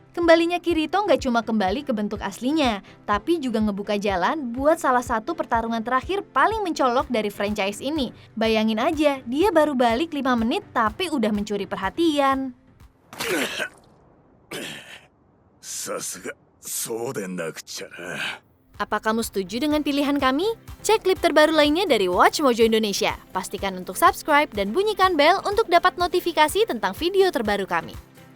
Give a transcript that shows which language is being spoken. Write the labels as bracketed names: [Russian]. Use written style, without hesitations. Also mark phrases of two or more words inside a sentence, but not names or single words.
[Indonesian] Kembalinya Kirito nggak cuma kembali ke bentuk aslinya, tapi juga ngebuka jalan buat salah satu pertarungan terakhir paling mencolok dari franchise ini. Bayangin aja, dia baru balik 5 menit tapi udah mencuri perhatian. [Japanese] さすがそうでなくちゃな。 [Indonesian] Apa kamu setuju dengan pilihan kami? Cek klip terbaru lainnya dari Watch Mojo Indonesia. Pastikan untuk subscribe dan bunyikan bel untuk dapat notifikasi tentang video terbaru kami.